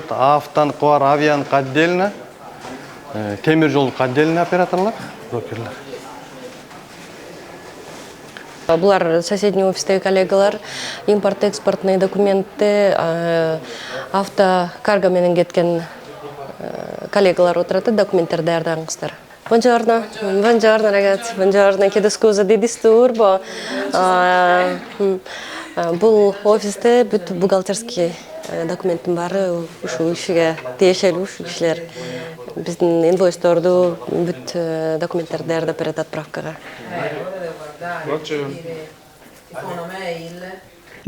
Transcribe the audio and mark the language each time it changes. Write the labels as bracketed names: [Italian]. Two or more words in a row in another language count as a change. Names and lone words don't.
[Kyrgyz] Автонкы бар, авианкы отдельно. Темир жолдук отдельно операторлор, брокерлер. Булар соседний офистеги коллегалар, импорт-экспортный документти автокарго менен кеткен коллегалар отурат, документтер даярдаңыздар. [Italian] Buongiorno, buongiorno ragazzi, buongiorno, chiedo scusa di disturbo. [Kyrgyz] Бул офисте бүт бухгалтерский документтин баары ушул ишиге тиешелүү, ушул кишилер биздин инвойсторду бүт документтерди даярдап берет отправкага.